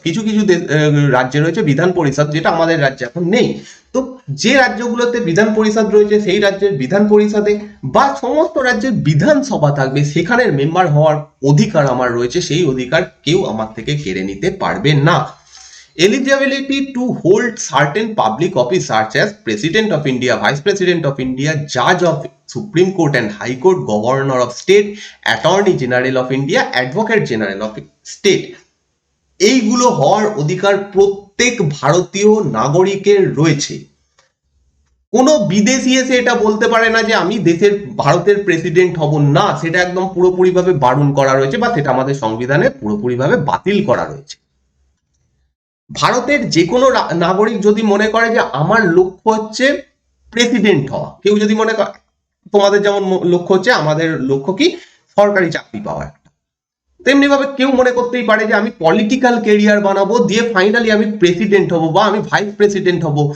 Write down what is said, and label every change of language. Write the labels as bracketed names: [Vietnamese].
[Bangla] কিছু কিছু রাজ্যে রয়েছে বিধান পরিষদ, যেটা আমাদের রাজ্যে এখন নেই। তো যে রাজ্যগুলোতে বিধান পরিষদ রয়েছে, সেই রাজ্যের বিধান পরিষদে বা সমস্ত রাজ্যের বিধানসভা থাকবে, সেখানের মেম্বার হওয়ার অধিকার আমার রয়েছে। সেই অধিকার কেউ আমার থেকে কেড়ে নিতে পারবে না। [English] Eligibility to hold certain public office such as President of India, Vice President of India, Judge of Supreme Court and High Court, Governor of State, Attorney General of India, Advocate General of State, [Bangla] এইগুলো হওয়ার অধিকার প্রত্যেক ভারতীয় নাগরিকের রয়েছে। কোনো বিদেশি এসে এটা বলতে পারে না যে আমি দেশের ভারতের প্রেসিডেন্ট হব না, সেটা একদম পুরোপুরিভাবে বারণ করা রয়েছে, বা সেটা আমাদের সংবিধানে পুরোপুরিভাবে বাতিল করা রয়েছে। ভারতের যে কোনো নাগরিক যদি মনে করে যে আমার লক্ষ্য হচ্ছে প্রেসিডেন্ট হওয়া, কেউ যদি মনে করে, তোমাদের যেমন লক্ষ্য হচ্ছে, আমাদের লক্ষ্য কি সরকারি চাকরি পাওয়া, তেমনি ভাবে কেউ মনে করতেই পারে যে আমি পলিটিক্যাল কেরিয়ার বানাবো, দিয়ে ফাইনালি আমি প্রেসিডেন্ট হব বা আমি ভাইস প্রেসিডেন্ট হব।